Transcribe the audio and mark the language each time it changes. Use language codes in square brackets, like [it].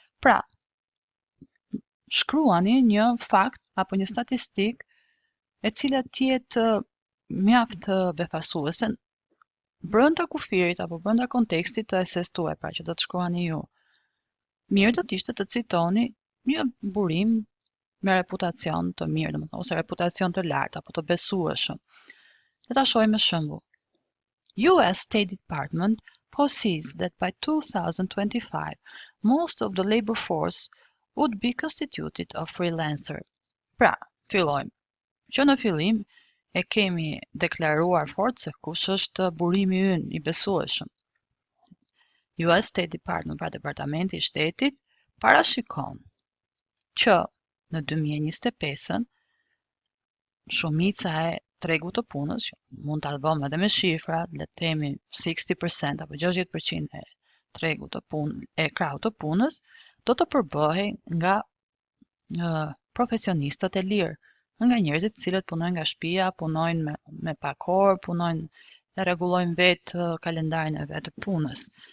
[sq] Pra, shkruani një fakt apo një statistik e cila tjetë mjaft befasuese brenda kufirit apo brenda kontekstit të eses tuaj, pra që do të shkruani ju. Mirë do të ishte të citoni një burim me reputacion të mirë, domethënë ose reputacion të lartë apo të besueshëm. Le ta shohim me shembull. [en] US State Department foresees that by 2025 most of the labor force would be constituted of freelancer. [sq] Pra, fillojmë. Që në fillim e kemi deklaruar fort se kush është burimi ynë i besueshëm. US State Department, pra Departamenti i Shtetit, parashikon që në 2025-ën shumica e tregut të punës, mund ta lëvëm edhe me shifra, le të themi 60% apo 60% e tregut të punë e krahut të punës, do të përbëhej nga profesionistët e lirë, nga njerëzit të cilët punojnë nga shtëpia, punojnë me pak orë, punojnë e rregullojnë vetë kalendarin e vet të punës.